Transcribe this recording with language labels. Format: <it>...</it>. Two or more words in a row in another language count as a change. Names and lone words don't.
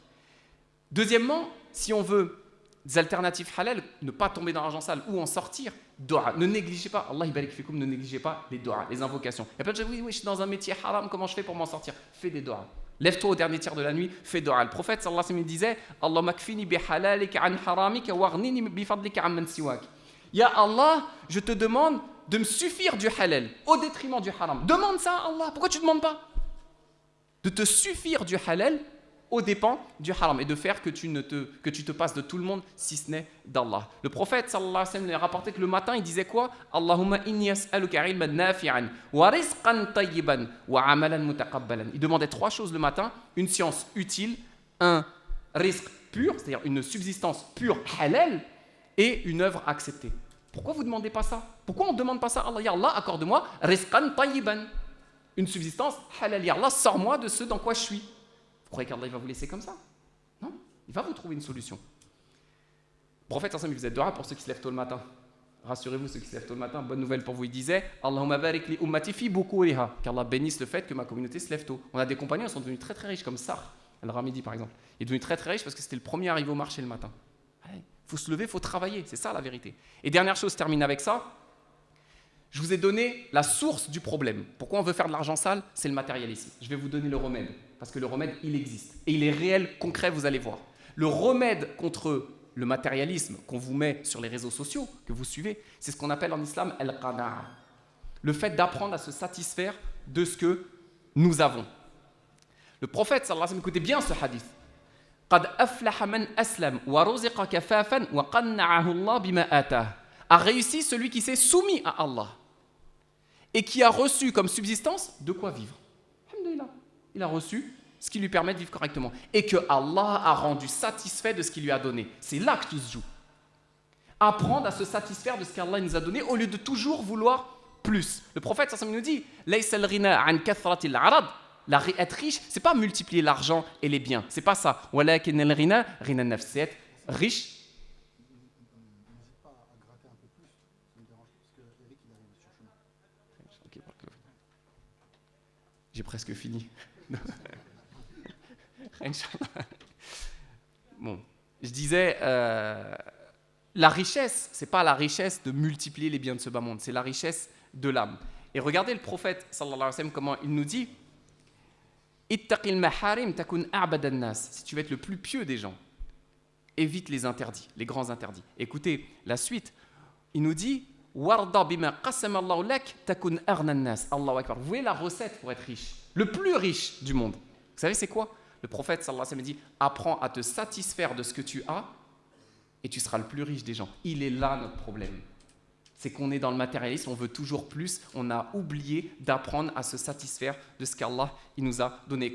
<fr>Deuxièmement, si on veut des alternatives halal, ne pas tomber dans l'argent sale ou en sortir, dua. Ne négligez pas,</fr> <ar>الله بارك فيكم,</ar> <fr>ne négligez pas les dua, les invocations. Il y a plein de gens qui disent oui, je suis dans un métier haram, comment je fais pour m'en sortir? Fais des dua. Lève-toi au dernier tiers de la nuit, fais dua. Le prophète</fr> <ar>صلى الله عليه وسلم disait اللهم اكفني بحلالك عن حرامك وأغنني بفضلك عمن سواك. يا الله,</ar> <fr>je te demande de me suffire du halal au détriment du haram. Demande ça à Allah. Pourquoi tu ne demandes pas? De te suffire du halal aux dépens du haram et de faire que tu te passes de tout le monde si ce n'est d'Allah. Le prophète</fr> <ar>صلى الله عليه وسلم</ar> <fr>a rapporté que le matin il disait quoi?</fr> <ar>اللهم إني أسألك علما نافعا ورزقا طيبا وعملا متقبلا.</ar> <fr>Il demandait trois choses le matin: une science utile, un rizq pur, c'est-à-dire une subsistance pure halal, et une œuvre acceptée. Pourquoi vous ne demandez pas ça? Pourquoi on ne demande pas ça?</fr> <ar>الله، يا الله,</ar> <fr>accorde-moi</fr> <ar>رزقا طيبا,</ar> <fr>une subsistance halal.</fr> <ar>يا الله,</ar> <fr>sors-moi de ce dans quoi je suis. Vous croyez qu'Allah va vous laisser comme ça? Non, il va vous trouver une solution. Le prophète, il faisait dua pour ceux qui se lèvent tôt le matin. Rassurez-vous, ceux qui se lèvent tôt le matin, bonne nouvelle pour vous, il disait</fr> <ar>اللهم بارك لأمتي في بكورها,</ar> <fr>qu'Allah bénisse le fait que ma communauté se lève tôt. On a des compagnons qui sont devenus très très riches, comme Sarh al-Ramidi par exemple. Il est devenu très très riche parce que c'était le premier arrivé au marché le matin. Il faut se lever, il faut travailler, c'est ça la vérité. Et dernière chose, je termine avec ça. Je vous ai donné la source du problème. Pourquoi on veut faire de l'argent sale? C'est le matérialisme. Je vais vous donner le remède. Parce que le remède, il existe. Et il est réel, concret, vous allez voir. Le remède contre le matérialisme qu'on vous met sur les réseaux sociaux, que vous suivez, c'est ce qu'on appelle en islam al-qana'a. Le fait d'apprendre à se satisfaire de ce que nous avons. Le prophète,</fr> <ar>صلى الله عليه وسلم,</ar> <fr>écoutez bien ce hadith.</fr> <ar>قَدْ أَفْلَحَ مَنْ أَسْلَمَ وَرُزِقَ كَفَافًا وَقَنَّعَهُ اللَّهُ بِمَا آتَاهُ.</ar> <fr>A réussi celui qui s'est soumis à Allah et qui a reçu comme subsistance de quoi vivre.</fr> <ar>Alhamdulillah.</ar> <fr>Il a reçu ce qui lui permet de vivre correctement et que Allah a rendu satisfait de ce qu'il lui a donné. C'est là que tout se joue. Apprendre à se satisfaire de ce qu'Allah nous a donné au lieu de toujours vouloir plus. Le prophète</fr> <ar>صلى الله عليه وسلم</ar> <fr>nous dit</fr> <ar>ليس الغنى عن كثرة العرض.</ar> <fr>Être riche, c'est pas multiplier l'argent et les biens, c'est pas ça.</fr> <ar>ولكن الغنى غنى النفس,</ar> <fr>c'est être riche. J'ai presque fini. Bon, je disais, la richesse, c'est pas la richesse de multiplier les biens de ce bas monde, c'est la richesse de l'âme. Et regardez le prophète,</fr> <ar>صلى الله عليه وسلم,</ar> <fr>comment il nous dit</fr> <ar>اتق المحارم تكن أعبد الناس.</ar> <fr>Si tu veux être le plus pieux des gens, évite les interdits, les grands interdits. Écoutez la suite, il nous dit</fr> <ar>وارض بما قسم الله لك تكن أغنى الناس. الله أكبر.</ar> <fr>Vous voyez la recette pour être riche, le plus riche du monde. Vous savez c'est quoi? Le prophète</fr> <ar>صلى الله عليه وسلم</ar> <fr>dit apprends à te satisfaire de ce que tu as et tu seras le plus riche des gens. Il est là notre problème. C'est qu'on est dans le matérialisme, on veut toujours plus, on a oublié d'apprendre à se satisfaire de ce qu'Allah il nous a donné.</fr>